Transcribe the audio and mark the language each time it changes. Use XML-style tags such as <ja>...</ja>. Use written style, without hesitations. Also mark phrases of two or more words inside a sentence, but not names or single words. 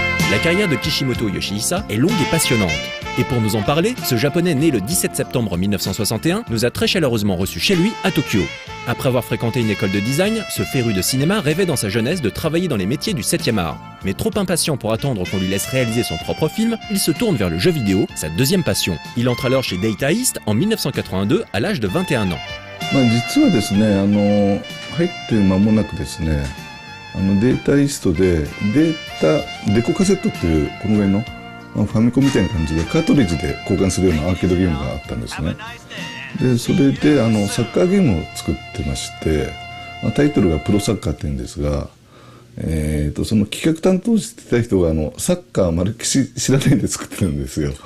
<fr>La carrière de Kishimoto Yoshihisa est longue et passionnante. Et pour nous en parler, ce japonais né le 17 septembre 1961 nous a très chaleureusement reçus chez lui à Tokyo. Après avoir fréquenté une école de design, ce féru de cinéma rêvait dans sa jeunesse de travailler dans les métiers du 7e art. Mais trop impatient pour attendre qu'on lui laisse réaliser son propre film, il se tourne vers le jeu vidéo, sa deuxième passion. Il entre alors chez Data East en 1982 à l'âge de 21 ans.</fr> <ja>実はですね、入って間もなくですね、データイーストでデコカセットっていうこのぐらいのファミコンみたいな感じでカートリッジで交換するようなアーケードゲームがあったんですね。でそれでサッカーゲームを作ってまして、タイトルがプロサッカーって言うんですが、その企画担当してた人がサッカーまるっきり知らないで作ってるんですよ。</ja>